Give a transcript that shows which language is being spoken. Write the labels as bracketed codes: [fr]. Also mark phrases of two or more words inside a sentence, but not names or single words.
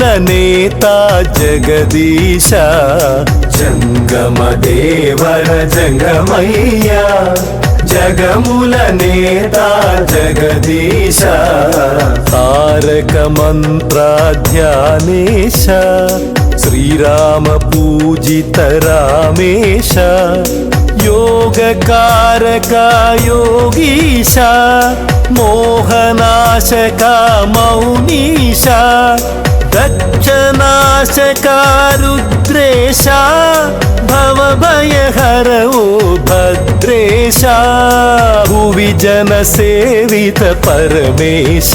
[te] నేత జగదీశ జంగమ దేవర జంగమయ్యా జగముల నేత జగదీశ తారక మంత్ర ధ్యానేశ శ్రీరామ పూజిత రామేశ [sa] योगकारक योगीश मोहनाशक मौनीश दक्षनाशक रुद्रेश भवभयहर ओ भद्रेश भुवि जनसेवित परमेश